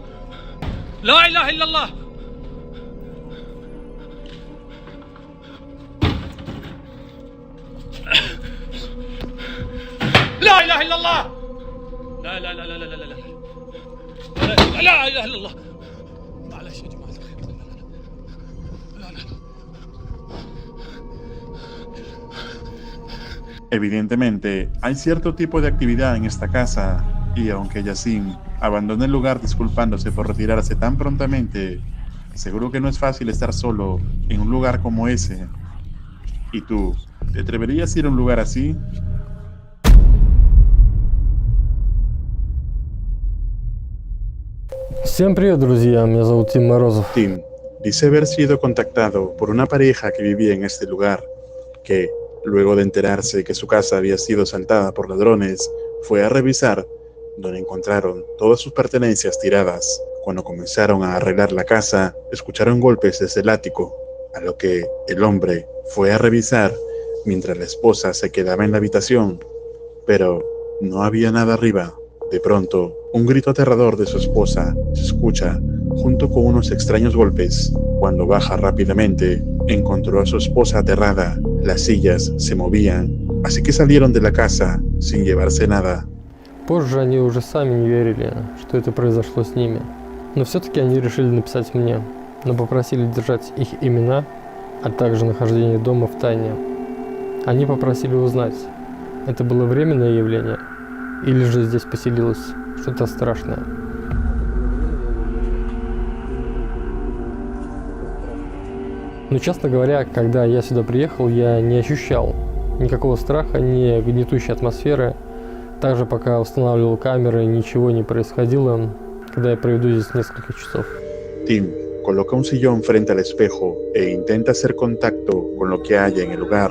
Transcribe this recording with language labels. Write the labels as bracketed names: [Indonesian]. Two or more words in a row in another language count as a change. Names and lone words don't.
[Arabic] لا إله إلا الله. لا إله إلا الله. لا لا لا لا لا لا لا لا إله إلا الله. معلش يا جماعة الخير. لا لا لا. [Spanish] Evidentemente, hay cierto tipo de actividad en esta casa, y aunque Yassin abandona el lugar disculpándose por retirarse tan prontamente, seguro que no es fácil estar solo en un lugar como ese. ¿Y tú, te atreverías a ir a un lugar así? [Russian] Всем привет, друзья, меня зовут Тим Морозов. [Spanish] Tim dice haber sido contactado por una pareja que vivía en este lugar, que, luego de enterarse que su casa había sido asaltada por ladrones, fue a revisar, donde encontraron todas sus pertenencias tiradas. Cuando comenzaron a arreglar la casa, escucharon golpes desde el ático, a lo que el hombre fue a revisar mientras la esposa se quedaba en la habitación, pero no había nada arriba. De pronto, un grito aterrador de su esposa se escucha, junto con unos extraños golpes. Cuando baja rápidamente, encontró a su esposa aterrada. Las sillas se movían, así que salieron de la casa sin llevarse nada. [Russian] Позже они уже сами не верили, что это произошло с ними. Но все-таки они решили написать мне, но попросили держать их имена, а также нахождение дома в тайне. Они попросили узнать, это было временное явление, или же здесь поселилось что-то страшное. Но, честно говоря, когда я сюда приехал, я не ощущал никакого страха, ни гнетущей атмосферы. Также пока устанавливал камеры, ничего не происходило, когда я проведу здесь несколько часов. [Spanish] Tim coloca un sillón frente al espejo e intenta hacer contacto con lo que haya en el lugar.